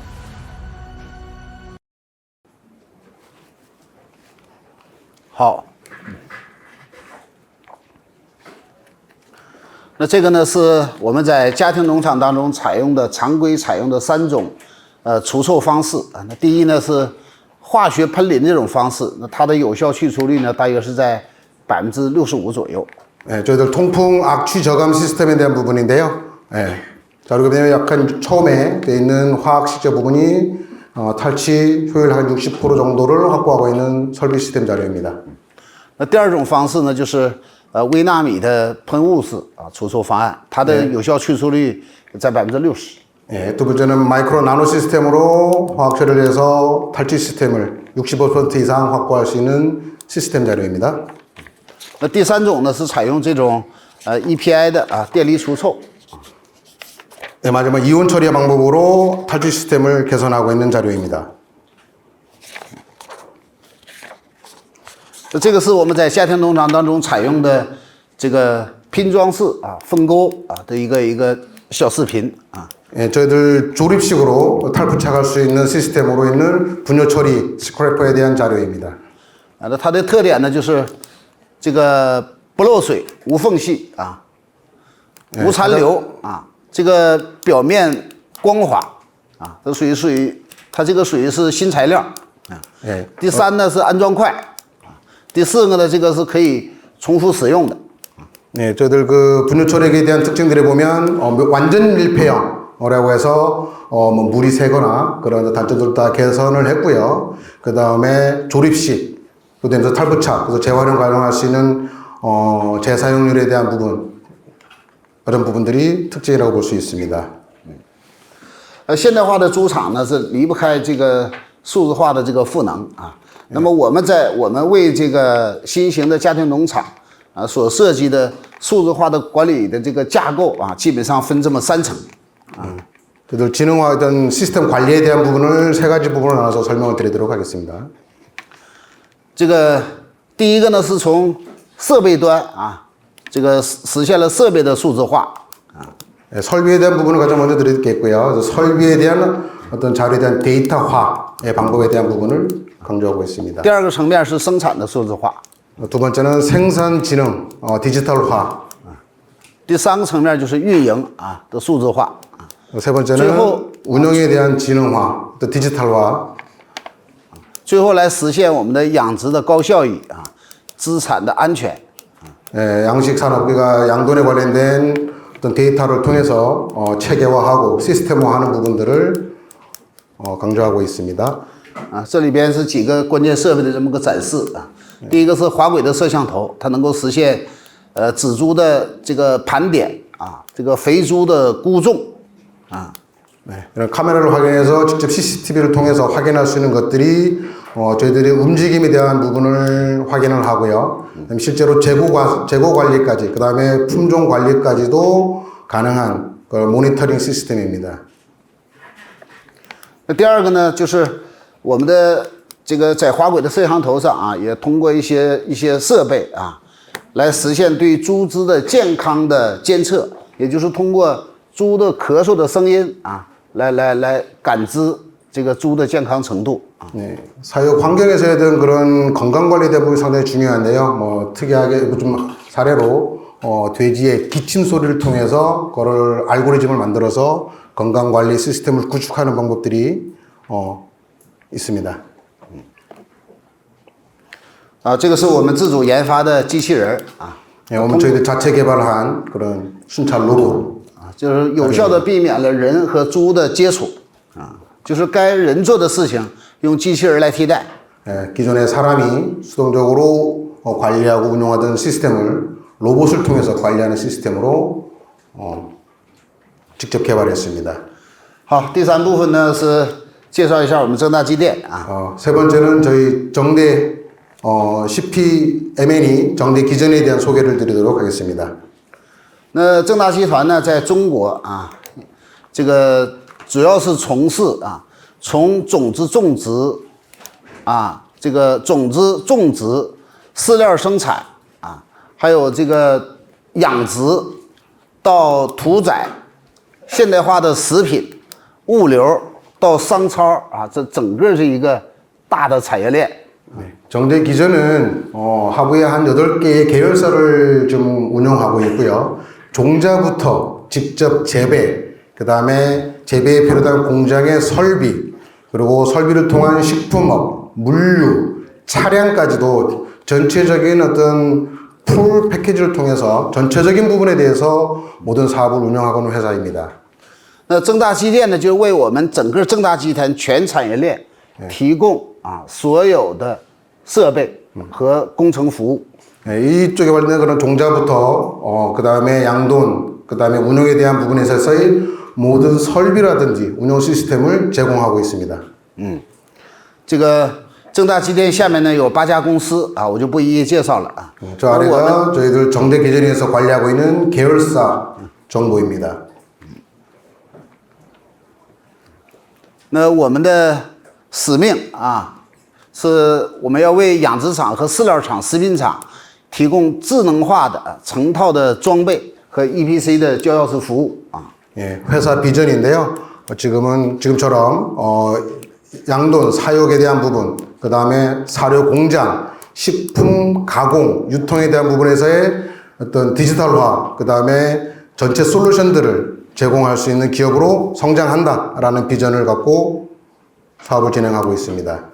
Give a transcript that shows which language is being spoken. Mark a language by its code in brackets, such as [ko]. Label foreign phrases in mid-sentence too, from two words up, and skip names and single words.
[zh] 好，那这个呢是我们在家庭农场当中常规采用的3种除臭方式啊。那第一呢是化学喷淋这种方式，那它的有效去除率呢大约是在65%左右。 [ko] 네, 저희들 통풍 악취 저감 시스템에 대한 부분인데요. 네, 자, 그렇게 되면 약간 처음에 되어 있는 화학 식재 부분이 탈취 효율 한 60% 정도를 확보하고 있는 설비 시스템 자료입니다. [zh] 那第二种方式呢，就是微纳米的喷雾式除臭方案，它的有效去除率在60%。 [ko] 네, 두 번째는 마이크로 나노 시스템으로 화학 처리를 해서 탈취 시스템을 65% 이상 확보할 수 있는 시스템 자료입니다. [zh] 那第三种呢是采用这种EPI 的电离除臭。 [ko] 네, 마지막 이온 처리 방법으로 탈취 시스템을 개선하고 있는 자료입니다. [zh] 这个是我们在家庭农场当中采用的这个拼装式分沟的一个小视频啊。 [ko] 예, 저희들 조립식으로 탈부착할 수 있는 시스템으로 있는 분뇨 처리 스크래퍼에 대한 자료입니다. [zh] 那它的特点呢就是这个不漏水、无缝隙无残留这个表面光滑这属于它这个属于是新材料 [ko] 예. [zh] 第三呢是安装快第四个呢这个是可以重复使用的 [ko] 네, 저희들 그 분뇨 처리에 대한 특징들을 보면 완전 밀폐형이라고 해서 뭐 물이 새거나 그런 단점들 다 개선을 했고요. 그 다음에 조립식 그다음에 탈부착, 그래서 재활용 가능할 수 있는 재사용률에 대한 부분 그런 부분들이 특징이라고 볼 수 있습니다. [zh] 现代化的猪场呢是离不开这个数字化的这个赋能那么我们为这个新型的家庭农场所设计的数字化的管理的这个架构基本上分这么3层 [ko] 그들 지능화된 시스템 관리에 대한 부분을 세 가지 부분으로 나눠서 설명을 드리도록 하겠습니다. [zh] 这个第一个呢是从设备端啊，这个实现了设备的数字化。 [ko] 예, 설비에 대한 부분을 가장 먼저 드리겠고요. 그래서 설비에 대한 어떤 자료에 대한 데이터화의 방법에 대한 부분을 강조하고 있습니다. [zh] 第二个层面是生产的数字化， [ko] 두 번째는 생산 지능, 디지털화. [zh] 第三个层面就是运营啊的数字化。 [ko] 세 번째는 운영에 대한 지능화, 또 디지털화. [zh] 最后来实现我们的养殖的高效益啊，资产的安全。 [ko] 예, 양식 산업, 우리가 양돈에 관련된 어떤 데이터를 통해서 체계화하고 시스템화하는 부분들을 강조하고 있습니다. [zh] 啊，这里边是几个关键设备的这么个展示啊。第一个是滑轨的摄像头，它能够实现仔猪的这个盘点啊，这个肥猪的估重啊。 [ko] 네, 이런 카메라를 활용해서 직접 CCTV를 통해서 확인할 수 있는 것들이 저희들의 움직임에 대한 부분을 확인을 하고요. 그다음에 실제로 재고 관리까지, 그 다음에 품종 관리까지도 가능한 그런 모니터링 시스템입니다. [zh] 那第二个呢，就是我们的这个在滑轨的摄像头上啊，也通过一些设备啊，来实现对猪只的健康的监测，也就是通过猪的咳嗽的声音啊，来感知这个猪的健康程度啊。 [ko] 네, 사육 환경에서의 어떤 그런 건강 관리에 대한 부분이 상당히 중요한데요. 뭐 특이하게 좀 사례로 돼지의 기침 소리를 통해서 그걸 알고리즘을 만들어서 건강 관리 시스템을 구축하는 방법들이 있습니다. [zh] 啊，这个是我们自主研发的机器人啊， [ko] 네, 오늘 저희들 자체 개발한 그런 순찰 로봇. [zh] 就是有效的避免了人和猪的接触啊，就是该人做的事情用机器人来替代。 [ko] 예, 기존에 사람이 수동적으로 관리하고 운영하던 시스템을 로봇을 통해서 관리하는 시스템으로 직접 개발했습니다. [zh] 好，第三部分呢是介绍一下我们正大机电啊。 [ko] 세 번째는 저희 정대 CPMN이 정대 기전에 대한 소개를 드리도록 하겠습니다. [zh] 那正大集团呢，在中国啊，这个主要是从事啊，从种子种植啊，这个种子种植、饲料生产啊，还有这个养殖到屠宰、现代化的食品、物流到商超啊，这整个是一个大的产业链。 [ko] 네, 정대 기전은 하부에 한 8개의 계열사를 좀 운영하고 있고요. 종자부터 직접 재배, 그 다음에 재배에 필요한 공장의 설비, 그리고 설비를 통한 식품업, 물류, 차량까지도 전체적인 어떤 풀 패키지를 통해서 전체적인 부분에 대해서 모든 사업을 운영하고 있는 회사입니다. [zh] 那正大机电呢，就为我们整个正大集团全产业链提供啊所有的设备和工程服务。 [ko] 네, 이쪽에 관련된 그런 종자부터 그 다음에 양돈, 그 다음에 운영에 대한 부분에 있어서의 모든 설비라든지 운영 시스템을 제공하고 있습니다. [zh] 这个正大机电下面呢有8家公司啊，我就不一一介绍了啊。 [ko] 저 아래가 저희들 정대 기전에서 관리하고 있는 계열사 정보입니다. [zh] 那我们的使命啊，是我们要为养殖场和饲料厂、食品厂提供智能化的成套的装备和 EPC 的交钥匙服务啊。 [ko] 예, 회사 비전인데요. 지금처럼 양돈 사육에 대한 부분, 그 다음에 사료 공장, 식품 가공, 유통에 대한 부분에서의 어떤 디지털화, 그 다음에 전체 솔루션들을 제공할 수 있는 기업으로 성장한다라는 비전을 갖고 사업을 진행하고 있습니다.